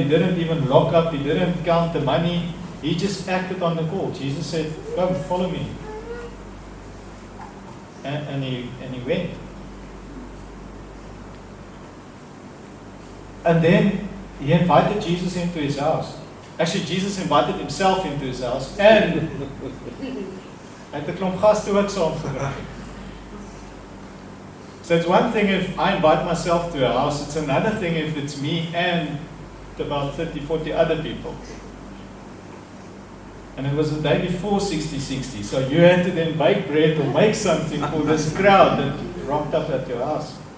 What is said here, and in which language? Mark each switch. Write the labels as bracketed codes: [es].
[en] He didn't even lock up. He didn't count the money. He just acted on the call. Jesus said, come, follow me. And he went. And then he invited Jesus into his house. Actually, Jesus invited himself into his house. [af] And hy het 'n klomp gaste ook saamgebring. [en] So it's one thing if I invite myself to a house, it's another thing if it's me and about 30, 40 other people. And it was the day before 60-60, so you had to then bake bread or make something for this crowd that rocked up at your house.